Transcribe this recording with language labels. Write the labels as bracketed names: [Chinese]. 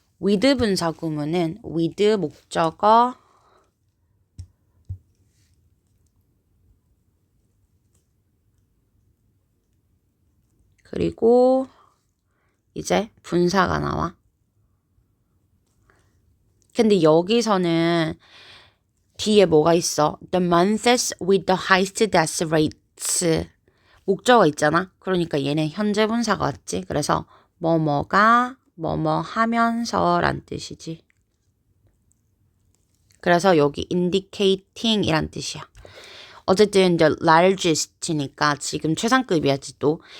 [Korean] with 분사구문은 with 목적어 그리고 이제 분사가 나와. 근데 여기서는 뒤에 뭐가 있어? [English] The months with the highest death rates. [Korean] 목적어 있잖아. 그러니까 얘는 현재 분사가 왔지. 그래서 뭐뭐가 뭐뭐 하면서 란 뜻이지. 그래서 여기 indicating 이란 뜻이야. 어쨌든 [English] the largest [Korean] 니까 지금 최상급이야지 또.